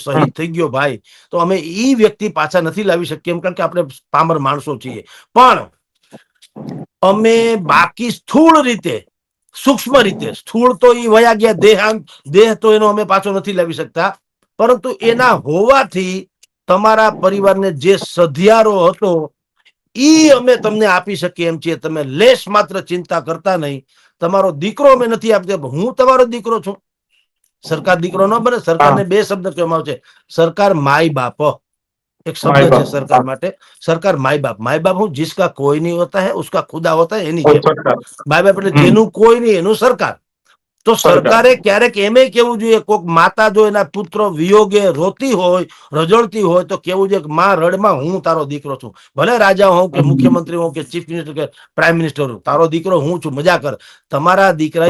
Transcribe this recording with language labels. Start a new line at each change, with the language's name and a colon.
Gujarati: શહીદ થઈ ગયો ભાઈ, તો અમે ઈ વ્યક્તિ પાછા નથી લાવી શકીએ, એમ કારણ કે આપણે પામર માણસો છીએ, પણ અમે બાકી સ્થૂળ રીતે, સૂક્ષ્મ રીતે, સ્થૂળ તો એ વયા ગયા, દેહ તો એનો અમે પાછો નથી લાવી શકતા, પરંતુ એના હોવાથી તમારા પરિવારને જે સધિયારો હતો ઈ અમે તમને આપી શકીએ એમ છીએ. તમે લેશ માત્ર ચિંતા કરતા નહીં. તમારો દીકરો અમે નથી આપતા, હું તમારો દીકરો છું. સરકાર દીકરો ન બને. હા સરકારને 2 શબ્દ કહેવામાં આવે છે, સરકાર માય બાપ, એક શબ્દ માય છે બાપ સરકાર હા માટે. સરકાર માય બાપ, માય બાપ હું
Hindi: जिसका कोई नहीं होता है उसका खुदा होता है,
Gujarati: એની કોઈ જેમ સરકાર માય બાપ એટલે હમ જેનું કોઈ નહીં એનું સરકાર. તો સરકાર સરકારે ક્યારેક એમ કેવું જોઈએ, કોઈક માતા જો એના પુત્ર વિયોગે રોતી હોય, રજળતી હોય, તો કેવું જોઈએ કે માં રડમાં, હું તારો દીકરો છું. ભલે રાજા હોઉં કે હમ મુખ્યમંત્રી હોઉં કે ચીફ મિનિસ્ટર કે પ્રાઇમ મિનિસ્ટર હોઉં, તારો દીકરો હું છું, મજા કર. તમારા દીકરાએ